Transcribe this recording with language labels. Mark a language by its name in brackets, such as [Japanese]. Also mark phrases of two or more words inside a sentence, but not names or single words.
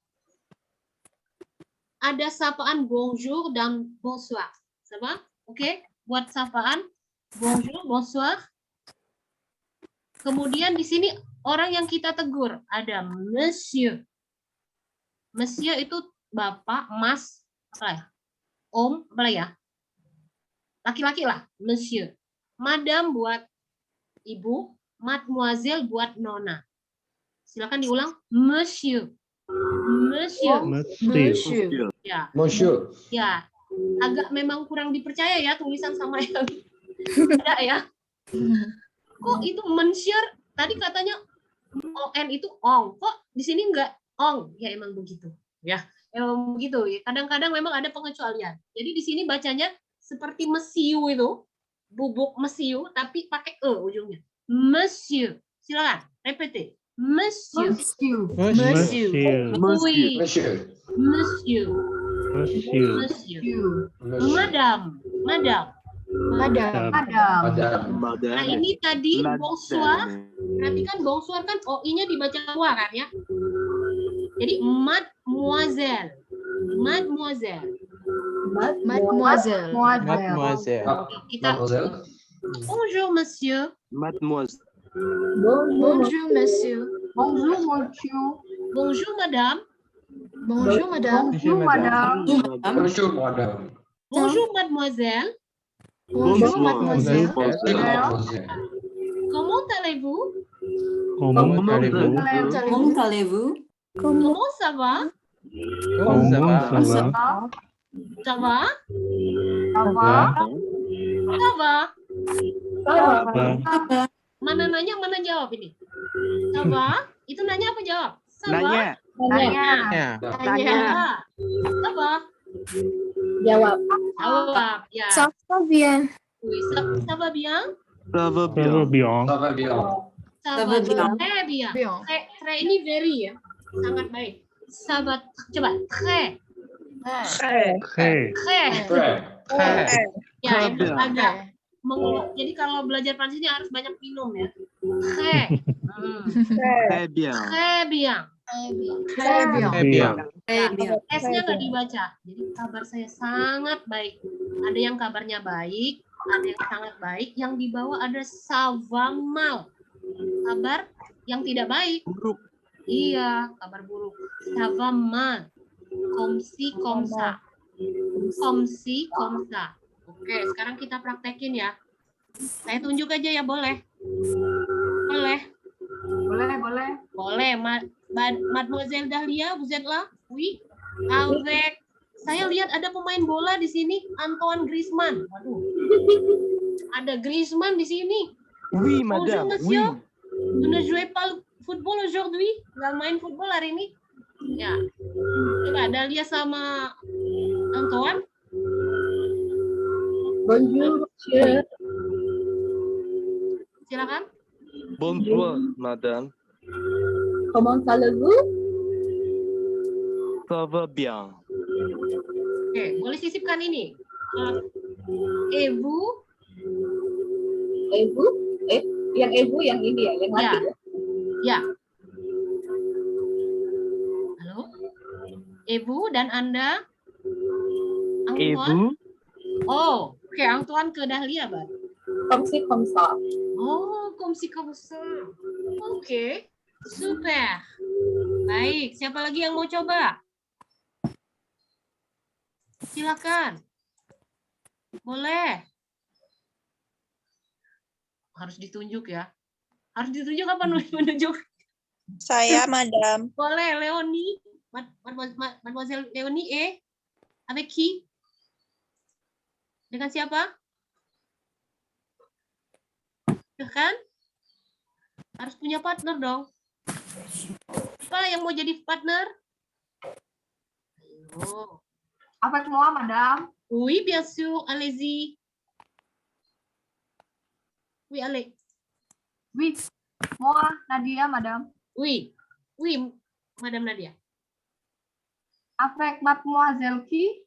[Indonesian] Ada sapaan bonjour dan bonsoir. Sama? Oke, buat sapaan bonjour, bonsoir. Kemudian di sini orang yang kita tegur ada monsieur. Monsieur itu bapak, mas, apa ya? Om, apa ya? Laki-laki lah, monsieur. Madam buat ibu, mademoiselle buat nona. Silakan diulang, [French] monsieur. Monsieur. Monsieur. [Indonesian] Ya. [French] Monsieur. [Indonesian] Ya. Agak memang kurang dipercaya ya tulisan sama yang ada ya. Kok itu monsieur? Tadi katanya on itu ong. Kok di sini enggak ong? Ya emang begitu. Ya, emang begitu. Kadang-kadang memang ada pengecualian. Jadi di sini bacanya seperti mesiu itu. bubuk mesiu tapi pakai e ujungnya. Monsieur. Silakan, [French] repete. Monsieur. Monsieur. Oui. Monsieur. Monsieur. Monsieur. Monsieur. Madame. Madame. Madame. Madame. Madame. [Indonesian] Nah, ini tadi [French] Madame. bonsoir. [Indonesian] Perhatikan bonsoir kan OI-nya dibaca dua kan ya. Jadi mademoiselle. [French] Mademoiselle. Mademoiselle. Mademoiselle. [Indonesian] Oke, kita [French] Mademoiselle. bonjour monsieur. Mademoiselle. Bonjour, monsieur. Bonjour, monsieur. Bonjour madame. Bonjour, madame. Bonjour, madame. Bonjour, madame. Bonjour mademoiselle. Bonjour, Bonjour, mademoiselle. Mademoiselle. Comment allez-vous? Comment Comment allez-vous? Comment allez-vous? Comment ça va? Comment ça va? Comment ça va? Ça va? Ça va? Ça va? Va? [Indonesian] Mana nanya, mana jawab ini? [French] Ça va? [Indonesian] Itu nanya apa jawab? [French] Ça va? [Indonesian] Nanya. Tanya. Ya. Tanya. [French] Ça va? [Indonesian] Jawab. Jawab. Ya. [French] va bien. Oui, ça va bien? Ça va Ça va bien. bien. Ça va bien. Ça Ça va va bien. très bien. Bien. [Indonesian] Très ini very ya. Sangat baik. [French] Ça va, coba. Très. Très. Très. Très. [Indonesian] Ya, [French] Très [Indonesian] yang [French] bien. [Indonesian] agak jadi kalau belajar Prancisnya harus banyak minum ya. [French] Très. Très bien. Très bien. Très bien. Très bien. Très bien. [Indonesian] S-nya nggak dibaca. Jadi kabar saya sangat baik. Ada yang kabarnya baik, ada yang sangat baik. Yang di bawah ada [French] ça va mal. [Indonesian] Kabar yang tidak baik. Buruk. Iya, kabar buruk. [French] Ça va mal. Comme si, comme ça. Comme si, comme ça. [Indonesian] Oke, sekarang kita praktekin ya. Saya tunjuk aja ya, boleh? Boleh? Boleh. Boleh, [French] Mademoiselle Dahlia, vous êtes là? Oui. Avec, [Indonesian] saya lihat ada pemain bola di sini, Antoine Griezmann. Waduh. Ada Griezmann di sini. [French] Oui, Bonjour, madame. Oui. monsieur. Vous ne jouez pas football aujourd'hui? [Indonesian] Nggak main football hari ini? Ya. Coba Dahlia sama Antoine. [French] Bonjour, monsieur. [Indonesian] Silakan. [French] Bonjour, madame. Comment allez-vous? Ça va bien. [Indonesian] Oke, boleh sisipkan ini. [French] Et vous? [Indonesian] Ibu? Yang ibu yang ini ya, yang Ya. mati. Ya. Halo? [French] Et vous [Indonesian] dan Anda? [French] Et Antoine? vous? [Indonesian] Oh, oke, Antoine ke Dahlia, Bang. [French] Comme si, comme ça. Oh, comme si comme ça. [Indonesian] Oke, super. Baik, siapa lagi yang mau coba? Silakan. Boleh. Harus ditunjuk ya. Harus ditunjuk apa menunjuk? Saya, Madam. Boleh, Leonie. [French] Mademoiselle Leonie, avec qui? [Indonesian] Dengan siapa? Kan? Harus punya partner dong. Siapa yang mau jadi partner? Ayo. [French] Avec moi, madame. Oui, bien sûr. Allez-y. Oui, allez. Oui. Moi, Nadia, madame. Oui. Oui, Madame Nadia. Avec mademoiselle qui?